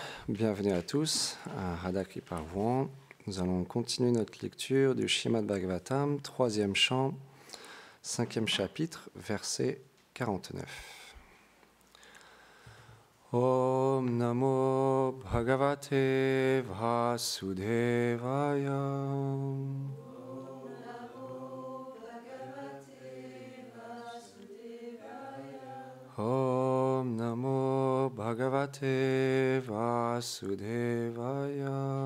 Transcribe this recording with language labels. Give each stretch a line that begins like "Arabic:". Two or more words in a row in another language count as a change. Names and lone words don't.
French: bienvenue à tous à Radha Kripa Rouen. Nous allons continuer notre lecture du Srimad Bhagavatam, 3e chant, 5e chapitre, verset 49.
Sanskrit: Om Namo Bhagavate Vasudevaya. Om Namo Bhagavate Vasudevaya.